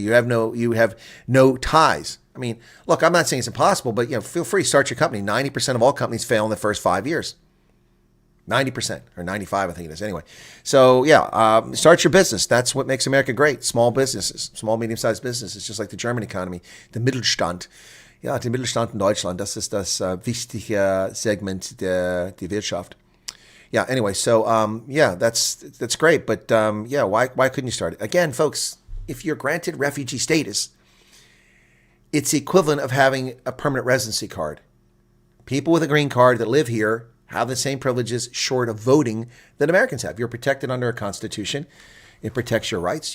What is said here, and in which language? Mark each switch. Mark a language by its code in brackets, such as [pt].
[en] You have no ties. I mean, look, I'm not saying it's impossible, but feel free to start your company. 90% of all companies fail in the first 5 years. 90% or 95, I think it is. Anyway, so start your business. That's what makes America great. Small businesses, small, medium-sized businesses, just like the German economy, the Mittelstand. [de] Ja, der Mittelstand in Deutschland, das ist das wichtige Segment der Wirtschaft. [en] Yeah, anyway, so, that's great. But, why couldn't you start it? Again, folks, if you're granted refugee status, it's the equivalent of having a permanent residency card. People with a green card that live here have the same privileges short of voting that Americans have. You're protected under a constitution. It protects your rights.